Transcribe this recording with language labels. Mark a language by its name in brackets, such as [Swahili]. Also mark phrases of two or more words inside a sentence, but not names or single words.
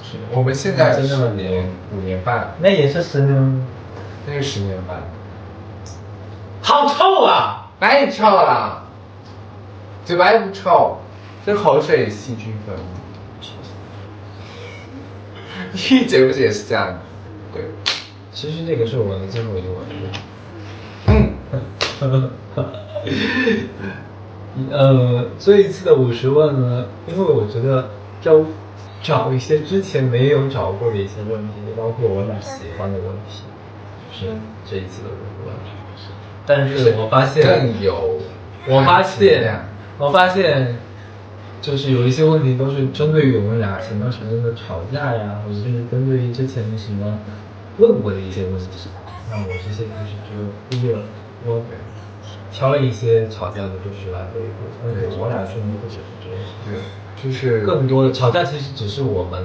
[Chinese] 我們現在是5年半。那也是10年。那是10年半。好臭啊！哪裡臭了？嘴巴又不臭，這口水細菌分泌。你姐不是也是這樣？對。其實這個是我的最後一個問題。這一次的50問呢，因為我覺得要找一些之前沒有找過的一些問題，包括我倆喜歡的問題，就是這一次的50問。但是我發現更有，我發現，就是有一些問題都是針對於我們倆前段時間的吵架呀，或者就是針對於之前的什麼問過的一些問題。那我這些就是就我挑了一些吵架的故事來回顧，而且我倆說的不只是這些，對，就是更多的吵架其實只是我們